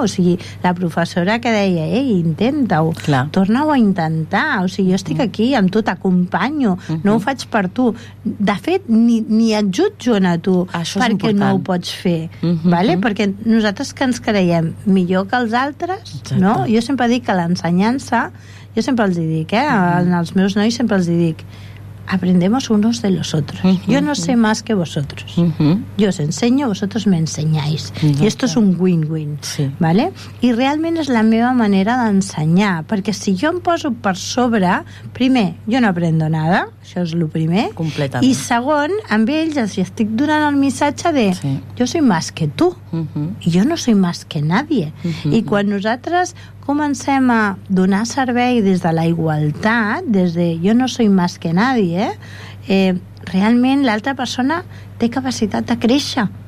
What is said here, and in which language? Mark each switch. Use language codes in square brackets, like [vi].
[ca] O sigui, la professora que deia: ei, intenta-ho, torna-ho a intentar, o sigui, jo estic aquí amb tu, t'acompanyo, no ho faig per tu, de fet ni et jutjo a tu. Això perquè no ho pots fer, vale? Perquè nosaltres que ens creiem millor que els altres, exacte, no? Jo sempre dic que l'ensenyança, jo sempre els hi dic, als meus nois sempre els hi dic: [es] aprendemos unos de los otros. Yo no sé más que vosotros. Yo os enseño, vosotros me enseñáis. Y esto es un win-win. Sí. ¿Vale? [ca] I realment és la meva manera d'ensenyar, perquè si jo em poso per sobre, primer, jo [es] no aprendo nada, [ca] això és el primer. Completament. I segon, amb ells els estic donant el missatge de jo [es] soy más que tú. [ca] I jo [es] no soy más que nadie. [ca] I quan nosaltres comencem a donar servei des de la igualtat, des de jo no soy más que nadie, realment l'altra persona té capacitat de créixer.